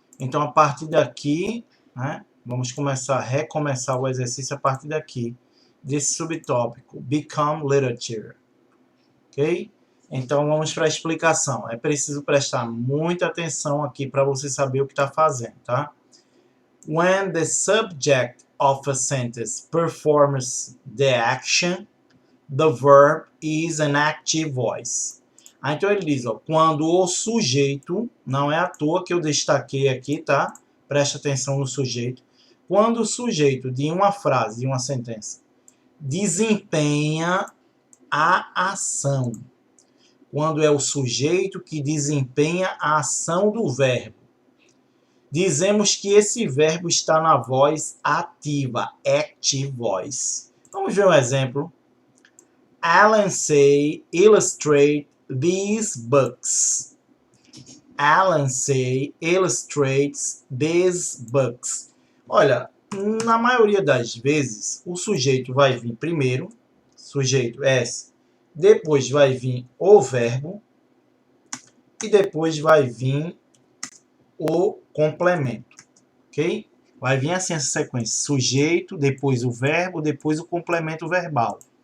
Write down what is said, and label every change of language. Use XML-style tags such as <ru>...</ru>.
<pt>Então, a partir daqui, né? Vamos recomeçar o exercício a partir daqui, desse subtópico, Become Literature, ok? Então, vamos para a explicação. É preciso prestar muita atenção aqui para você saber o que está fazendo, tá?</pt> <en>When the subject of a sentence performs the action, the verb is an active voice.</en> <pt>Então ele diz, ó, quando o sujeito, não é à toa que eu destaquei aqui, tá? Preste atenção no sujeito. Quando o sujeito de uma frase, de uma sentença, desempenha a ação. Quando é o sujeito que desempenha a ação do verbo. Dizemos que esse verbo está na voz ativa, active voice. Vamos ver um exemplo.</pt> <en>Alan say illustrate these books. Alan say illustrates these books.</en> <pt>Olha, na maioria das vezes, o sujeito vai vir primeiro, sujeito S, depois vai vir o verbo e depois vai vir o complemento. Ok? Vai vir assim essa sequência. Sujeito, depois o verbo, depois o complemento verbal.</pt>